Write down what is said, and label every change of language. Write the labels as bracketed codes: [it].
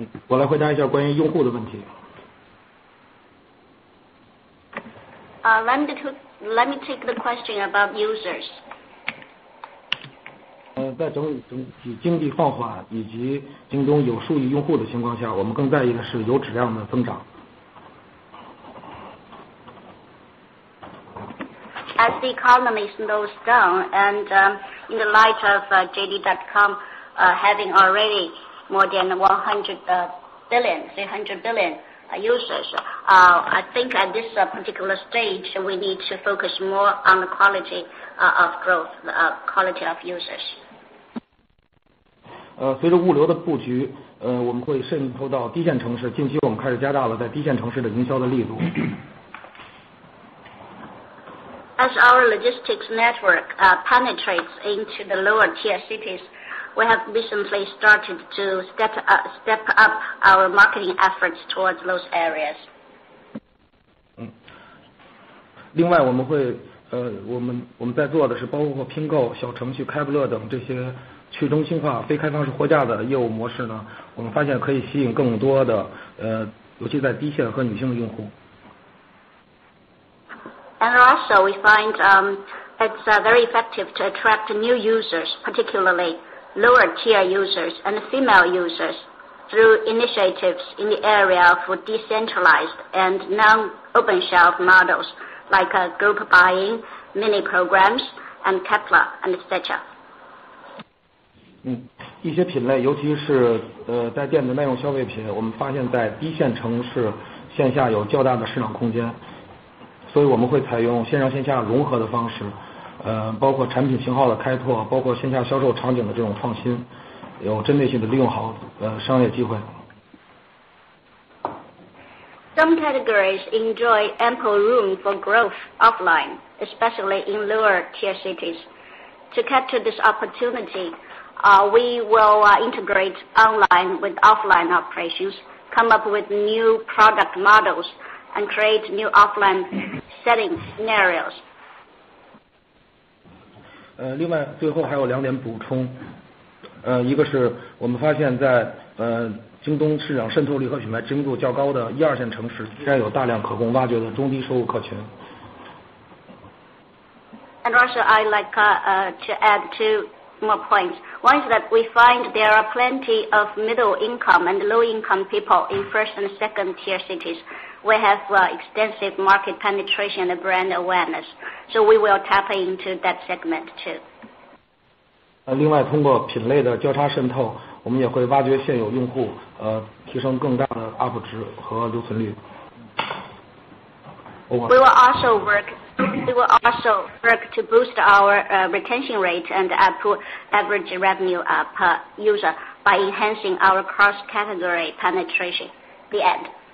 [en] Let me take the question about users. [zh] 在整体经济放缓以及京东有数亿用户的情况下，我们更在意的是有质量的增长。 [en] As the economy slows down, and in the light of JD.com having already more than 300 billion users, I think at this particular stage we need to focus more on the quality of growth, quality of users. [zh] 随着物流的布局，我们会渗透到低线城市。近期我们开始加大了在低线城市的营销的力度。 [en] As our logistics network penetrates into the lower tier cities, we have recently started to step up our marketing efforts towards those areas. [zh] 另外，我们在做的是包括拼购、小程序、开不乐等这些去中心化非开放式货架的业务模式呢，我们发现可以吸引更多的尤其在低线和女性的用户。 [en] And also we find it's very effective to attract new users, particularly lower tier users and female users, through initiatives in the area of decentralized and non-open shelf models like group buying, mini programs, and Kepler, and etc. [zh] 一些品类，尤其是在电子耐用消费品，我们发现在低线城市线下有较大的市场空间，所以我们会采用线上线下融合的方式，包括产品型号的开拓，包括线下销售场景的这种创新，有针对性的利用好商业机会。 [en] Some categories enjoy ample room for growth offline, especially in lower tier cities. To capture this opportunity, we will integrate online with offline operations, come up with new product models, and create new offline setting scenarios. [zh] 另外，最后还有2点补充，一个是我们发现在京东市场渗透率和品牌知名度较高的1、2线城市，依然有大量可供挖掘的中低收入客群。 [en] And also, I like to add 2 more points. One is that we find there are plenty of middle income and low income people in first and second tier cities. We have extensive market penetration and brand awareness, so we will tap into that segment too. [zh] 另外，通过品类的交叉渗透，我们也会挖掘现有用户，提升更大的 UP 值和留存率。 [en] We will also work to boost our retention rate and average revenue per user by enhancing our cross-category penetration. The end.